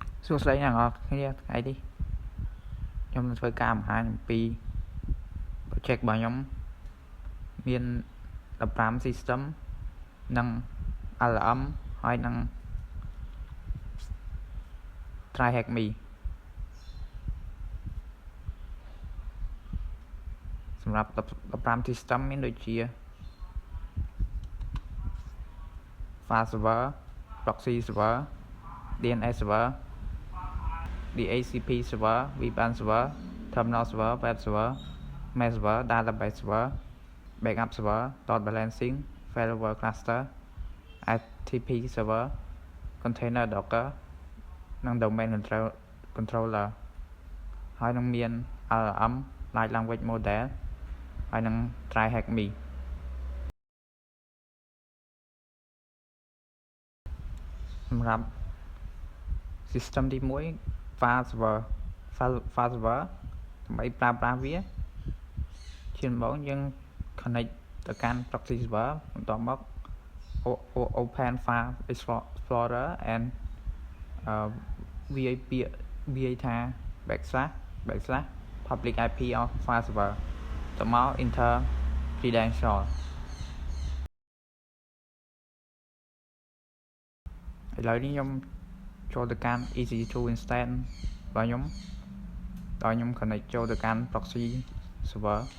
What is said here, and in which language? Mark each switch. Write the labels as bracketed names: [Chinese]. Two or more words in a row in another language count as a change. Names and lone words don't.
[Khmer] សួស្តីអ្នកនរគ្នាថ្ងៃនេះខ្ញុំនឹងធ្វើការបង្ហាញអំពី project របស់ខ្ញុំមាន15 system និង LLM ហើយនិង TryHackMe សម្រាប់15 system មានដូចជា [English] file server proxy server DNS server DHCP server VPN server terminal server web server mail server database server backup server load balancing failover cluster FTP server container docker និង domain controller [Khmer] ហើយនឹងមាន [English] LLM large language model [Khmer] ហើយនឹង [English] TryHackMe សម្រាប់ system ទី1 file server [Khmer] ដើម្បីប្រើប្រាស់វាជាដំបូងយើង connect ទៅកាន់ [English] proxy server [Khmer] បន្ទាប់មក [English] open file explorer and [Khmer] va ថា [English] backslash public IP of file server [Khmer] ទៅមក [English] enter credential [Khmer] ឥឡូវនេះខ្ញុំចូលទៅកាន់ [English] EC2 instance [Khmer] របស់ខ្ញុំដោយខ្ញុំ connect ចូលទៅកាន់ [English] proxy server